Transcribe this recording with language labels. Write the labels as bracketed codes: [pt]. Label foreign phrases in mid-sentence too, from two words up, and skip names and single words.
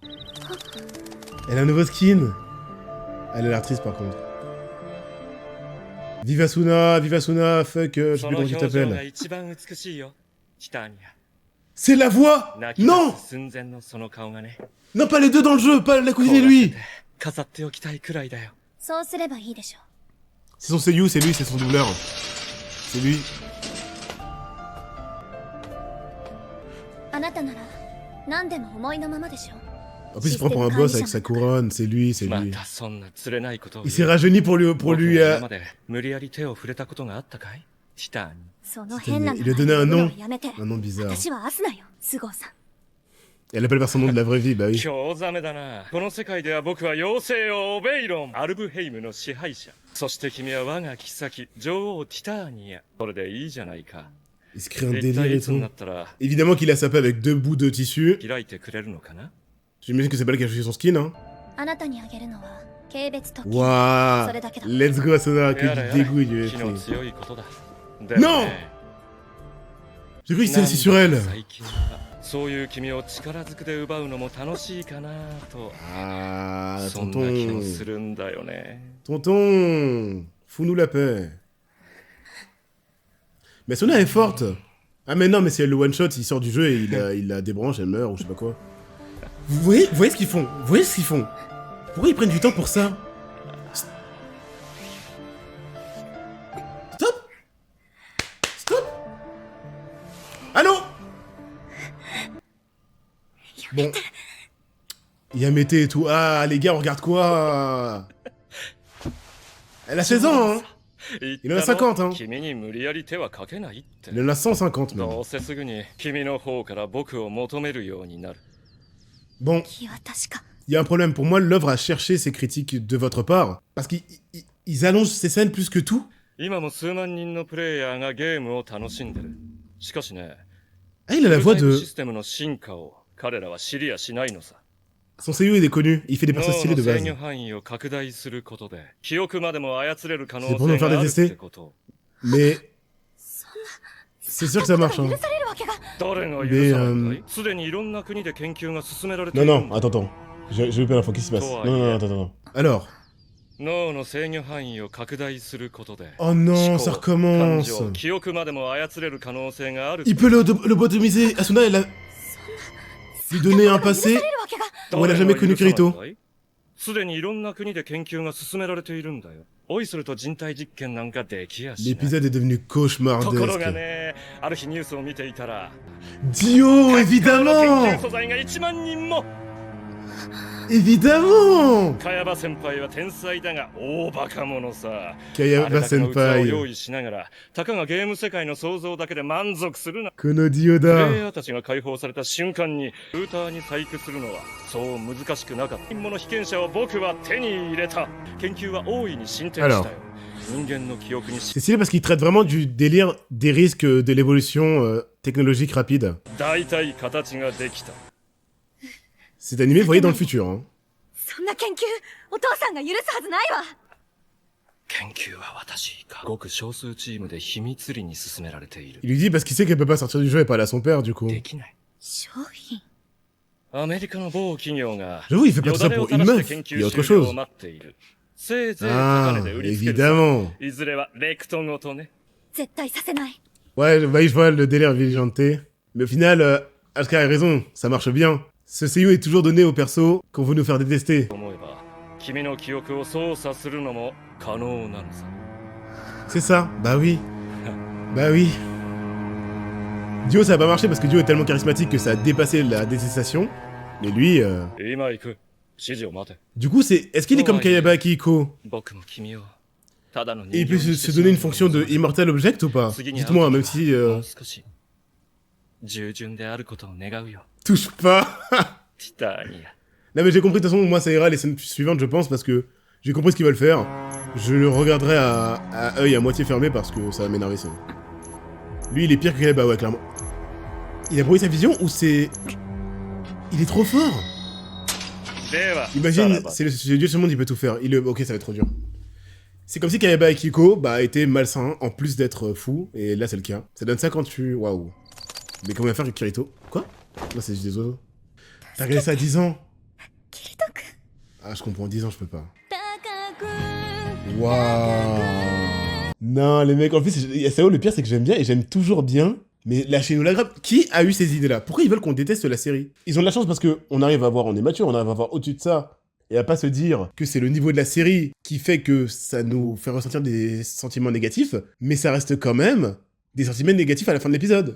[fr] Elle a un nouveau skin. Elle a l'air triste par contre. Vive Asuna, fuck, je sais plus comment tu t'appelles. C'est la voix! Non! Non, pas les deux dans le jeu, pas la cousine et lui! [ja] そうすればいいでしょう。 [fr] C'est son Seiyu, c'est lui, c'est son doubleur. C'est lui. [ja] あなたなら何でも思いのままでしょう。 [fr] En plus, il prend pour un boss avec sa couronne, c'est lui, c'est [ja] ま [fr] lui. [ja] たそんな釣れないことを [fr] Il s'est rajeuni pour lui, [ja] 僕は今まで無理やり手を触れたことがあったかいチターにその変な [fr] Il lui a donné un [ja] 名前を [fr] nom. [ja] 呼ぶのはやめて。 [fr] Un nom bizarre. [ja] 私はアスナよ、スゴーさん。 [fr] Elle appelle par son nom de la vraie vie, bah oui. [ja] 興ざめだなこの世界では僕は妖精王オベイロンアルブヘイムの支配者そして君は我が妃女王ティターニアこれでいいじゃないか [fr] Il se crée un [ja] 一 [fr] délire [ja] 体 [fr] et [ja] いつに [fr] tout. [ja] なったら [fr] Évidemment qu'il a sa paix avec deux bouts de tissu. [ja] 開いてくれるのかな [fr] J'imagine que c'est pas elle qui a choisi son skin, hein. [ja] あなたにあげるのは軽蔑特権。 [fr] Waouh! [ja] それだけだ。 [en] Let's go Asuna, [fr] que [ja] やれや [fr] du [ja] れ [fr] dégoût du [ja] 気の [fr] UFC. [ja] 強いことだ [fr] Non J'ai cru que c'était assis sur elle. [ja] 最近はそういう君を力ずくで奪うのも楽しいかなと [fr] Ah, [ja] そんな気も [fr] tonton. [ja] するんだよね [fr] Tonton, fous-nous la paix. Mais Asuna est forte. Ah mais non, mais si elle le one-shot, il sort du jeu et il la débranche, elle meurt ou je sais pas quoi. Vous voyez ce qu'ils font? Vous voyez ce qu'ils font? Pourquoi ils prennent du temps pour ça? Stop! Stop! Allô? Bon. Yamete et tout. Ah, les gars, on regarde quoi? Elle a 16 ans, hein? Il en a 50, hein? [ja] 君に無理やり手はかけないって [fr] Il en a 150 même. [ja] どうせすぐに君の方から僕を求めるようになる [fr] Bon, [ja] 気は確か。 [fr] il y a un problème. Pour moi, l'œuvre a cherché ses critiques de votre part. Parce qu'ils allongent ces scènes plus que tout. [ja] 今も数万人のプレイヤーがゲームを楽しんでるしかしね [fr] Ah, il a la voix [ja] シ [fr] de... [ja] ステムの進化を彼らは知りやしないのさ [fr] Son Seiyu il est connu. Il fait des [ja] 脳 [fr] persos [ja] の [fr] stylés de [ja] 制 [fr] base. [ja] 御範囲を拡大することで記憶までも操れる可能 [fr] C'est pour nous [ja] 性 [fr] faire [ja] があるっ [fr] détester. [ja] てこと [fr] Mais... C'est sûr que ça marche, hein. [ja] 許されるわけが。誰が許 [fr] Mais, [ja] さないんだいすでにいろんな国で研究が進められて [fr] Non, [ja] いる [fr] non, attends. J'ai loupé l'info. Qu'est-ce qui se passe? Non, attends. Alors, [ja] 脳の制御範囲を拡大することで [fr] Oh non, [ja] 思 [fr] ça [ja] 考、感 [fr] recommence. [ja] 情、記憶までも操れる可能性がある。 [fr] Il peut lobotomiser. Asuna, elle a... lui donner un passé [ja] るわけが [fr] où elle a jamais connu Kirito. [ja] すでにいろんな国で研究が進められているんだよ。おいすると人体実験なんかできやしない。 [fr] L'épisode est devenu [ja] ところが [fr] cauchemardesque. [ja] ね、ある日ニュースを見ていたら、 [fr] Dio, [ja] 研 [fr] évidemment [ja] 究素材が1万人も。 [fr] Évidemment [ja] 茅場先輩は天才だが大バカ者さ。 [fr] Kayaba [ja] あれだけの器を [fr] Senpai. [ja] 用意しながら、たかがゲーム世界の想像だけで満足するな。 Kono プレイ Dioda. ヤーたちが解放された瞬間にルーターに細工するのはそう難しくなかった。本物被験者を僕は手に入れた。研究は大いに進展したよ。人間の記憶に [fr] C'est stylé parce qu'il traite vraiment du délire des risques de l'évolution technologique rapide. [ja] 大体形ができた。 [fr] Cet animé, vous voyez, dans le futur. Hein. [ja] そんな研究お父さんが許すはずないわ。研究は私がごく少数チームで秘密裏に進められている。 [fr] Il lui dit parce qu'il sait qu'elle peut pas sortir du jeu et parler à son père, du coup. [ja] できない。商品アメリカの某企業が [fr] J'avoue, il fait pas tout ça [ja] よだれ [fr] pour [ja] を垂 [fr] une [ja] ら [fr] meuf. [ja] して研 [fr] Il y a [ja] 究 [fr] autre [ja] 終了を [fr] chose. [ja] 待っている。せいぜい [fr] Ah, [ja] 高値で売りつけるさ。 [fr] évidemment. [ja] いずれはレクトごとね。絶対させない。 [fr] Ouais, bah, je vois le délire vigilanté. Mais au final, Asuka a raison, ça marche bien. Ce seiyuu est toujours donné aux persos qu'on veut nous faire détester. [ja] 思えば君の記憶を操作するのも可能なのさ。 [fr] C'est ça, bah oui. Bah oui. Dio, ça a pas marché parce que Dio est tellement charismatique que ça a dépassé la détestation. Mais lui, [ja] 今行く。指示を待て。 [fr] du coup, c'est... Est-ce qu'il est comme Kayaba Akihiko? [ja] 僕も君をただの [fr] Et [ja] 人 [fr] il [ja] 形 [fr] peut [ja] に [fr] se, [ja] して [fr] se [ja] しまう [fr] donner une fonction de [en] immortal object [fr] ou pas? [ja] 次に会う [fr] Dites-moi, même si... [ja] もう少し従順であることを願うよ。 [fr] touche pas. [ja] ティターニア。 [fr] Non mais j'ai compris, de toute façon, moi ça ira les scènes suivantes, je pense, parce que j'ai compris ce qu'ils veulent faire. Je le regarderai à œil à moitié fermé parce que ça va m'énerver ça. Lui, il est pire que Kayaba, ouais, clairement. Il a brouillé sa vision ou c'est... Il est trop fort. [ja] では、 [fr] Imagine, c'est le dieu de ce monde, il peut tout faire. Ok, ça va être trop dur. C'est comme si Kayaba Akihiko, bah, était malsain, en plus d'être fou, et là c'est le cas. Ça donne ça quand tu... Waouh. Mais comment il va faire avec Kirito? Quoi? Non, c'est juste des oiseaux. T'as regardé ça à 10 ans? [ja] キリト君 [fr] Ah, je comprends, 10 ans, je peux pas. [ja] 高く [fr] Waouh. Non, les mecs, en plus, SAO, le pire, c'est que j'aime bien, et j'aime toujours bien, mais lâchez-nous la grappe. Qui a eu ces idées-là? Pourquoi ils veulent qu'on déteste la série? Ils ont de la chance parce que on arrive à voir, on est mature, on arrive à voir au-dessus de ça, et à pas se dire que c'est le niveau de la série qui fait que ça nous fait ressentir des sentiments négatifs, mais ça reste quand même des sentiments négatifs à la fin de l'épisode.